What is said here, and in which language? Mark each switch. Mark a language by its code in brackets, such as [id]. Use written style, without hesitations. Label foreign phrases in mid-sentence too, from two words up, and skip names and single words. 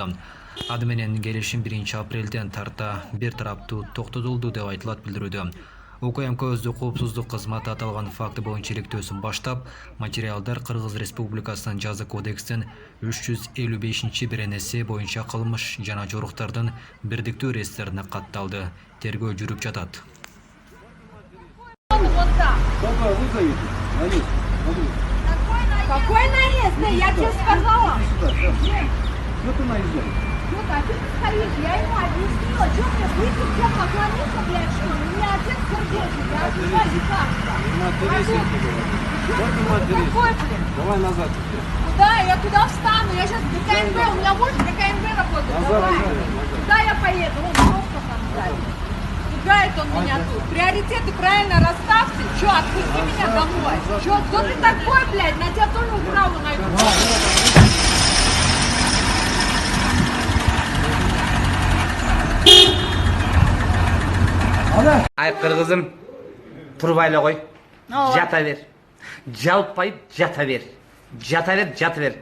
[ky] Аны менен келишим 1 апрелден тарта бир тараптуу токтотулду деп айтылат билдирүүдө. УКМК өздүк коопсуздук кызматы аталган факты боюнча иликтөөсүн баштап, материалдар Кыргыз Республикасынын жаза кодексинин 355-беренеси боюнча кылмыш жана жоруктардын бирдиктүү реестрине катталды. Тергөө жүрүп жатат. [ru] Какой наезд? Я тебе сказала. Что ты наезжаешь? Ну, а ты стоишь, я ему объяснила, что мне выйти, всем поклониться, блядь, что ли? У меня отец сердечный, я отзываю лекарства. Какой, блин? Давай назад. Куда? Я туда встану, я сейчас ДКНБ, у меня муж в ДКНБ работает, давай. Куда я поеду? Вон, просто там сзади. Пугает он меня тут. Приоритеты правильно расставьте. Че, отпусти меня домой. Че, кто ты такой, блядь? На тебя тоже управу найду. [ky] Ай кыргызым, туруп айла кой. Жата бер. Жалпайып жата бер. Жата бер, жата бер.